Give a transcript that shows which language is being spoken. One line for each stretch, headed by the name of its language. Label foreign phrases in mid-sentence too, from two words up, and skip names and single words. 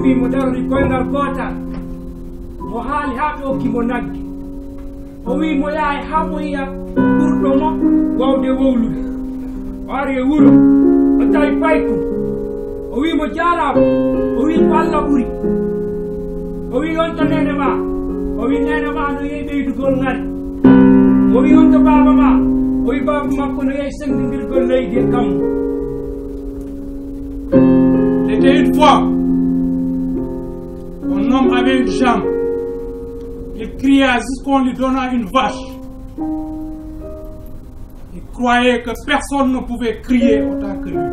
Fula: dawri koyngal gotal mo haali ha ɓe okkimo nagge o wi mo yaha ha mo yiya ɓurɗomo wawde wowlude o ari e wuuro o tawi paykum o wi mo jarama o wi ko Allah ɓuuri o wi on to nene ma o wi nene ma no yehi ɓeydugol ngari o wi on to baba ma o wi baba makko no yehi sengdidirgol leydi e kammu.
French: C'était une fois un homme avait une jambe. Il criait jusqu'on lui donna une vache. Il croyait que personne ne pouvait crier autant que lui.